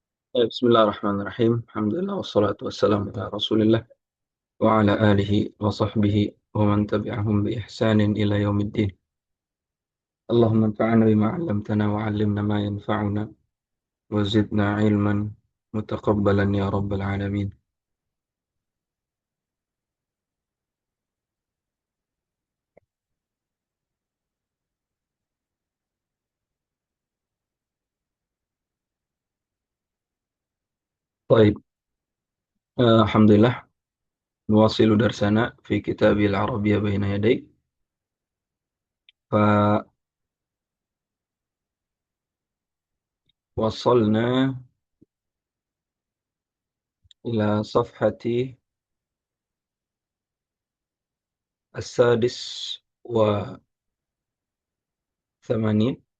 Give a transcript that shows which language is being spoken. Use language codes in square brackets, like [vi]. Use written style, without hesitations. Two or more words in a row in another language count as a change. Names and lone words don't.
[ar] بسم الله الرحمن الرحيم. الحمد لله والصلاة والسلام على رسول الله وعلى آله وصحبه ومن تبعهم بإحسان إلى يوم الدين. اللهم انفعنا بما علمتنا وعلمنا ما ينفعنا وزدنا علما متقبلا يا رب العالمين. Baik, الحمد لله نواصل درسنا في كتاب العربية بين يديك. فوصلنا إلى صفحة السادس والثمانين.